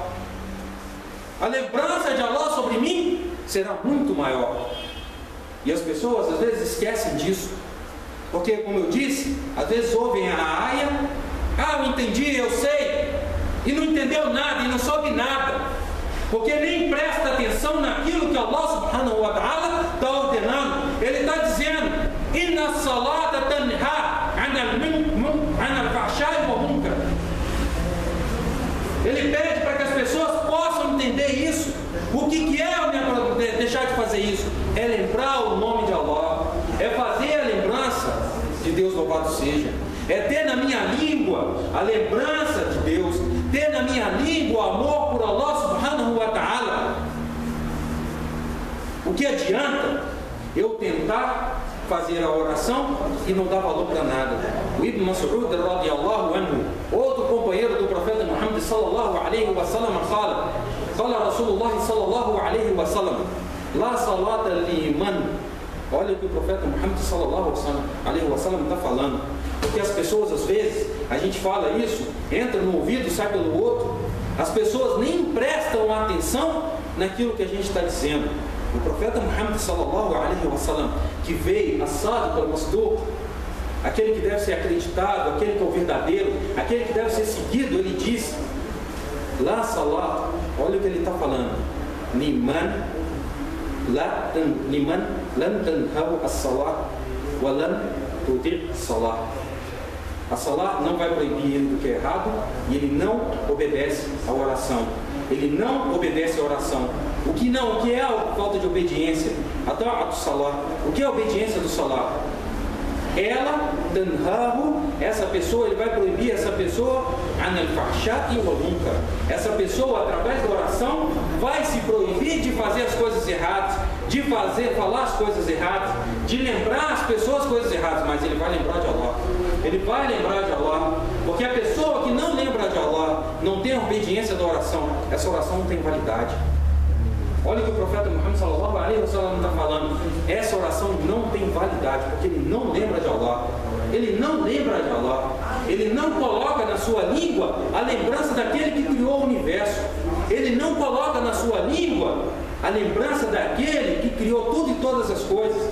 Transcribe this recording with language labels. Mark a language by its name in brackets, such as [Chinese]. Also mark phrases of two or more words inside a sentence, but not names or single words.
[Portuguese] A lembrança de Allah sobre mim será muito maior. E as pessoas às vezes esquecem disso. Porque, como eu disse, às vezes ouvem a aia: ah, eu entendi, eu sei, e não entendeu nada, e não soube nada, porque nem presta atenção naquilo que [Arabic] الله سبحانه وتعالى [Portuguese] está ordenando. Ele está dizendo: [Arabic] إن الصلاة تنهى عن الفحشاء والمنكر. [Portuguese] Ele pede para que as pessoas possam entender isso. O que é deixar de fazer isso? É lembrar o nome de Allah, é fazer a lembrança de Deus, louvado seja, é ter na minha língua a lembrança de Deus, ter na minha língua o amor por [Arabic] الله سبحانه وتعالى. [Portuguese] O que adianta eu tentar fazer a oração e não dar valor para nada? O Ibn Mas'ud [Arabic] رضي الله عنه, [Portuguese] outro companheiro do profeta Muhammad [Arabic] صلى الله عليه وسلم, [Portuguese] fala [Arabic] رسول الله صلى الله عليه وسلم: لا صلاة لمن. [Portuguese] Olha o que o profeta Muhammad [Arabic] صلى الله عليه وسلم [Portuguese] está falando. Porque as pessoas, às vezes, a gente fala isso, entra no ouvido, sai pelo outro. As pessoas nem prestam atenção naquilo que a gente está dizendo. O profeta Muhammad [Arabic] صلى الله عليه وسلم, [Portuguese] que veio assado pelo Masdur, aquele que deve ser acreditado, aquele que é o verdadeiro, aquele que deve ser seguido, ele diz: [Arabic] لا صلاة, [Portuguese] olha o que ele está falando: [Arabic] لمن لن تنهه الصلاة ولن تطع الصلاة. [Portuguese] A salat não vai proibir ele do que é errado, e ele não obedece à oração. Ele não obedece à oração. O que é a falta de obediência? A salat. O que é a obediência do salat? Ela, tanhahu, essa pessoa, ele vai proibir essa pessoa [Arabic] عن الفحشاء والمنكر. [Portuguese] Essa pessoa, através da oração, vai se proibir de fazer as coisas erradas, de falar as coisas erradas, de lembrar as pessoas coisas erradas, mas ele vai lembrar de Allah. Ele vai lembrar de Allah, porque a pessoa que não lembra de Allah, não tem a obediência da oração, essa oração não tem validade. Olha o que o profeta Muhammad [Arabic] صلى الله عليه وسلم [Portuguese] está falando: essa oração não tem validade, porque ele não lembra de Allah. Ele não lembra de Allah. Ele não coloca na sua língua a lembrança daquele que criou o universo. Ele não coloca na sua língua a lembrança daquele que criou tudo e todas as coisas.